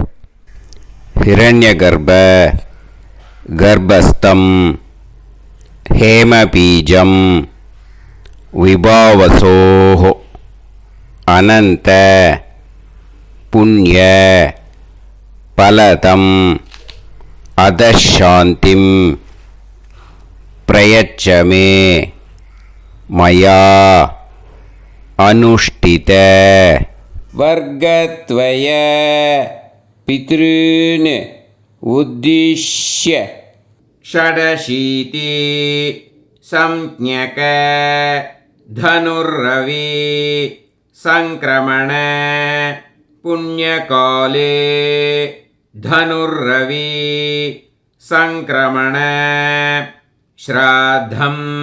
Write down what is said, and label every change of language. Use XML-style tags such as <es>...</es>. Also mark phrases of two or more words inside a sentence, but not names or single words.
<sa>हिरण्य गर्भ गर्भस्थं हेमबीजं विभावसोः अनन्त पुण्य फलदं अतःशान्तिं प्रयच्छमे मया अनुष्ठित वर्गत्वय पितॄन् उद्दिश्य षडशीति संज्ञक धनुर्रवि संक्रमण पुण्यकाले धनुर्रवि संक्रमण श्राद्धम्</sa>